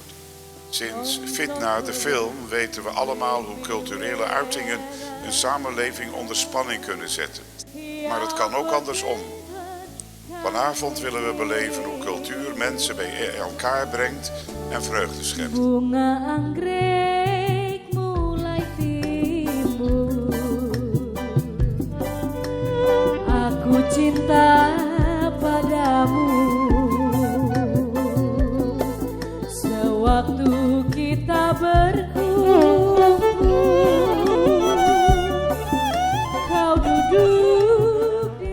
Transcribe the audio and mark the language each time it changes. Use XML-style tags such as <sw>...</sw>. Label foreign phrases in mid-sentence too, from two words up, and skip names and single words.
<nl>Sinds Fitna, de film, weten we allemaal hoe culturele uitingen een samenleving onder spanning kunnen zetten. Maar het kan ook andersom. Vanavond willen we beleven hoe cultuur mensen bij elkaar brengt en vreugde schept.</nl> <id>bunga anggrek mulai timbul, aku cinta padamu. Sewaktu kita berkumpul, kau duduk di</id>